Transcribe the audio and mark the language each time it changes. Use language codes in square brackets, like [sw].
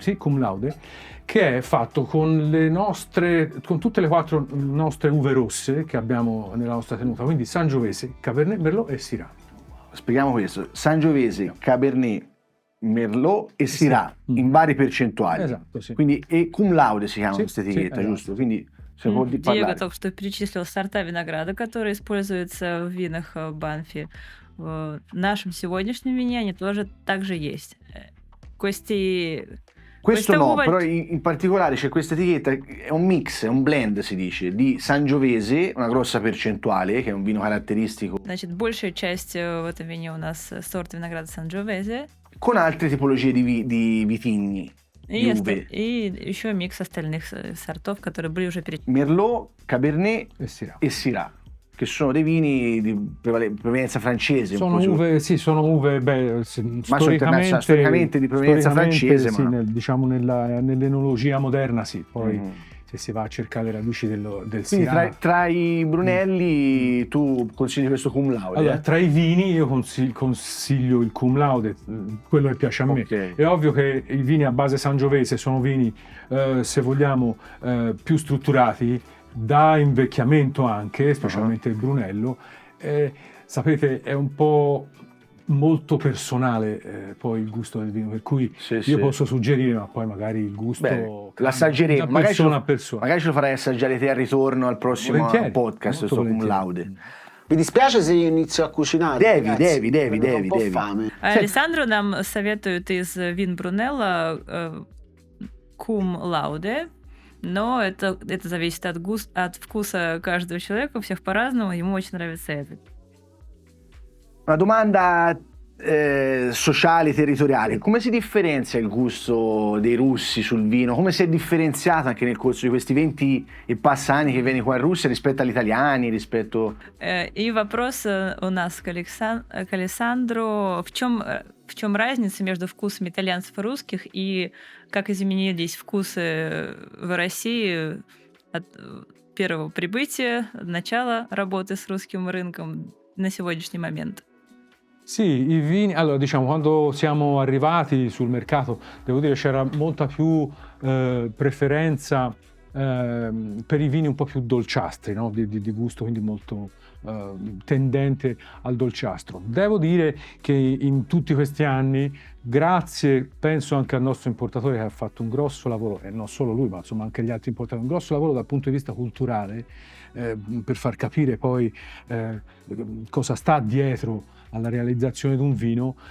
[it] Sì, cum laude, che è fatto con con tutte le 4 nostre uve rosse che abbiamo nella nostra tenuta, quindi Sangiovese, Cabernet, Merlot e Syrah. Spieghiamo questo. Sangiovese, Cabernet, Merlot e Syrah, in varie percentuali. Esatto, sì. Quindi, e cum laude si chiama Sì, questa etichetta, sì, esatto. giusto? Quindi se può Диего parlare. [ru] только что перечислил сорта винограда, которые используются в винах Банфи. В нашем сегодняшнем вине они тоже также есть. [it] Questi Questo Questa no, uva- però in particolare c'è questa etichetta, è un mix, è un blend si dice, di Sangiovese, una grossa percentuale, che è un vino caratteristico, [ru] Значит, большая часть в этом вине у нас сорт винограда Санджовезе. [it] con altre tipologie di vitigni, di uve. [ru] И еще микс остальных сортов, которые были уже перечислены. [it] Merlot, Cabernet E Syrah. e Syrah, che sono dei vini di provenienza francese. Sono un po' uve, sì, sono uve, storicamente di provenienza francese, sì, ma- diciamo nell'enologia moderna, sì. Poi Mhm. se si va a cercare le radici del Quindi Syrah. tra i Brunelli tu consigli questo cum laude? Allora, tra i vini io consiglio il cum laude, quello che piace a me. Ok. È ovvio che i vini a base sangiovese sono vini, se vogliamo, più strutturati, da invecchiamento anche, specialmente il Brunello. Sapete, è un po' molto personale poi il gusto del vino, per cui Sì, io sì. posso suggerire, ma poi magari il gusto Beh, l'assaggeremo, magari persona a persona. magari ce lo farai assaggiare te al ritorno al prossimo Volentieri, podcast, molto questo cum volentieri. laude. Vi dispiace se io inizio a cucinare? Devi, ragazzi? devi, Ho un po' devi. fame. [ru] Алессандро нам советует из вин Брунелла кум лауде, но это зависит от вкуса каждого человека, у всех по-разному, ему очень нравится этот. [it] Una domanda sociale, territoriale. Come si differenzia il gusto dei russi sul vino? Come si è differenziato anche nel corso di questi 20 e passa anni che vieni qua in Russia rispetto agli italiani, rispetto... [ru] И вопрос у нас к Алессандру. В чем разница между вкусами итальянцев и русских, и как изменились вкусы в России от первого прибытия, начала работы с русским рынком на сегодняшний момент? [it] Sì, i vini, allora diciamo quando siamo arrivati sul mercato, devo dire c'era molta più preferenza per i vini un po' più dolciastri, no? di gusto, quindi molto tendente al dolciastro. Devo dire che in tutti questi anni, grazie penso anche al nostro importatore che ha fatto un grosso lavoro, e non solo lui ma insomma anche gli altri importatori, un grosso lavoro dal punto di vista culturale, per far capire poi cosa sta dietro alla realizzazione di un vino.